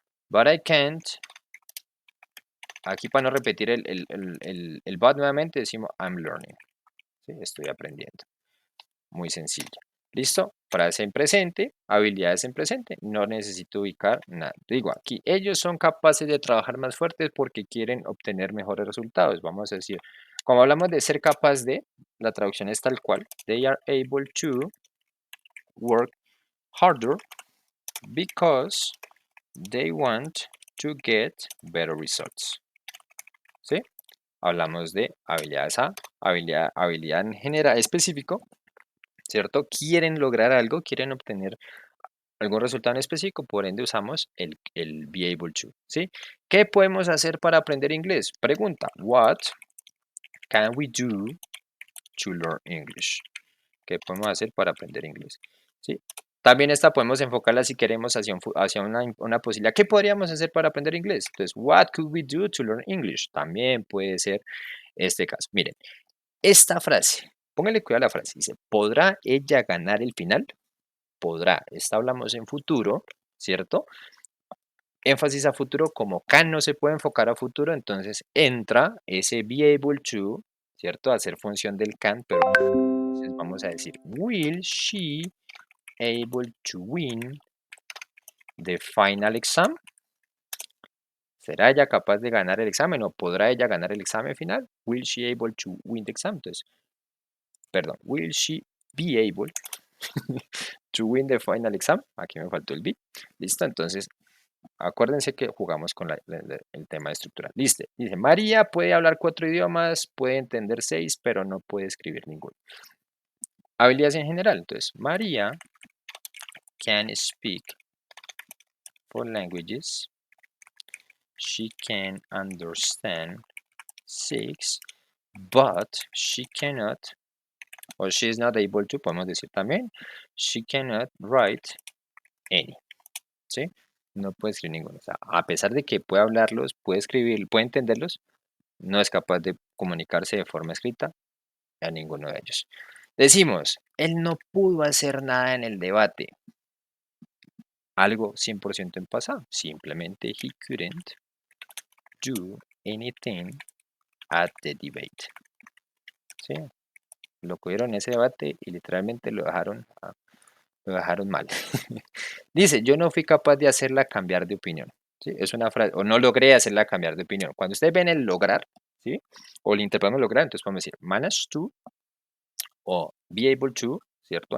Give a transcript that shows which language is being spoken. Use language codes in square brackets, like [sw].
[en] But I can't. [es] Aquí para no repetir el but nuevamente decimos [en] I'm learning. [es] ¿Sí? Estoy aprendiendo. Muy sencillo. ¿Listo? Frase en presente, habilidades en presente. No necesito ubicar nada. Digo aquí, ellos son capaces de trabajar más fuertes porque quieren obtener mejores resultados. Vamos a decir, como hablamos de ser capaz de, la traducción es tal cual. [en] They are able to work harder because they want to get better results. [es] ¿Sí? Hablamos de habilidades A, habilidad en general específico, ¿cierto? Quieren lograr algo, quieren obtener algún resultado en específico, por ende usamos el be able to, ¿sí? ¿Qué podemos hacer para aprender inglés? Pregunta, [en] what can we do to learn English? [es] ¿Qué podemos hacer para aprender inglés? ¿Sí? También esta podemos enfocarla si queremos hacia una posibilidad. ¿Qué podríamos hacer para aprender inglés? Entonces, [en] what could we do to learn English? [es] También puede ser este caso. Miren, esta frase, póngale cuidado a la frase. Dice, ¿podrá ella ganar el final? Podrá. Esta hablamos en futuro, ¿cierto? Énfasis a futuro, como can no se puede enfocar a futuro, entonces entra ese be able to, ¿cierto? A hacer función del can, pero entonces vamos a decir, [en] will she able to win the final exam? [es] ¿Será ella capaz de ganar el examen o podrá ella ganar el examen final? [en] Will she able to win the exam? [es] Entonces, perdón, [en] will she be able to win the final exam? [es] Aquí me faltó el be. Listo, entonces acuérdense que jugamos con el tema de estructura. Listo. Dice, María puede hablar 4 idiomas, puede entender 6, pero no puede escribir ninguno. [en] Habilidades en general. [es] Entonces, [en] María can speak 4 languages. She can understand 6, but she cannot, or she is not able to, [es] podemos decir también, [en] she cannot write any. [es] ¿Sí? No puede escribir ninguno. O sea, a pesar de que puede hablarlos, puede escribir, puede entenderlos, no es capaz de comunicarse de forma escrita a ninguno de ellos. Decimos, él no pudo hacer nada en el debate. Algo 100% en pasado. Simplemente [en] he couldn't do anything at the debate. [es] ¿Sí? Lo cogieron en ese debate y literalmente lo dejaron mal. Dice, yo no fui capaz de hacerla cambiar de opinión. ¿Sí? Es una frase, o no logré hacerla cambiar de opinión. Cuando ustedes ven el lograr, ¿sí? O el interpretamos lograr, entonces podemos decir, manage to o be able to, ¿cierto?